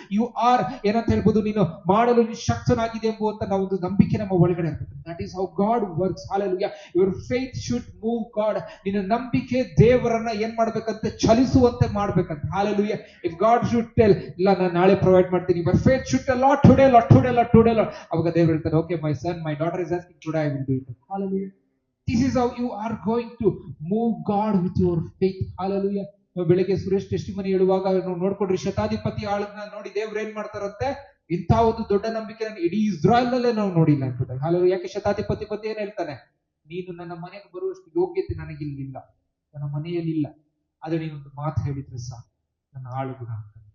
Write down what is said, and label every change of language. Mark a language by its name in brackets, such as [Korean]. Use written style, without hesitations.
[Kannada] You are ಏನಂತ ಹೇಳ್ಬೋದು, ನೀನು ಮಾಡಲು ನೀನು ಶಕ್ತನಾಗಿದೆ ಎಂಬುವಂತ ನಾವು ಒಂದು ನಂಬಿಕೆ ನಮ್ಮ ಒಳಗಡೆ ಇರಬೇಕು. [English] That is how God works. Hallelujah. Your faith should move God. [Kannada] ನಿನ್ನ ನಂಬಿಕೆ ದೇವರನ್ನ ಏನ್ ಮಾಡ್ಬೇಕಂತೆ? ಚಲಿಸುವಂತೆ ಮಾಡ್ಬೇಕಂತ. Hallelujah. [English] if God should tell, [Kannada] ಇಲ್ಲ ನಾನು ನಾಳೆ ಪ್ರೊವೈಡ್ ಮಾಡ್ತೀನಿ, [English] Your faith should tell, Lord today, Lord today, Lord today, Lord. [Kannada] ಅವಾಗ ದೇವರು ಹೇಳ್ತಾರೆ, [English] okay my son, my daughter is asking, today I will do it. Hallelujah. This is how you are going to move God with your faith. Hallelujah. [Kannada] ನಾವು ಬೆಳಿಗ್ಗೆ Suresh testimony ಹೇಳುವಾಗ ನಾವು ನೋಡ್ಕೊಂಡ್ರಿ, ಶತಾಧಿಪತಿ ಆಳನ್ನ ನೋಡಿ ದೇವ್ರು ಏನ್ ಮಾಡ್ತಾರಂತೆ? ಇಂಥ ಒಂದು ದೊಡ್ಡ ನಂಬಿಕೆ ಇಡೀ ಇಸ್ರಾಯಲ್ ನಲ್ಲೇ ನಾವು ನೋಡಿಲ್ಲ ಅಂತ. ಹಾಲೆಲೂಯಾ. ಯಾಕೆ? ಶತಾಧಿಪತಿ ಪತಿ ಏನ್ ಹೇಳ್ತಾನೆ? ನೀನು ನನ್ನ ಮನೆಗೆ ಬರುವಷ್ಟು ಯೋಗ್ಯತೆ ನನಗಿಲ್ಲ, ನನ್ನ ಮನೆಯಲ್ಲಿಲ್ಲ, ಆದ್ರೆ ನೀನೊಂದು ಮಾತು ಹೇಳಿದ್ರೆ ಸಾಕು, ನನ್ನ ಆಳುಗುಣ ಅಂತ.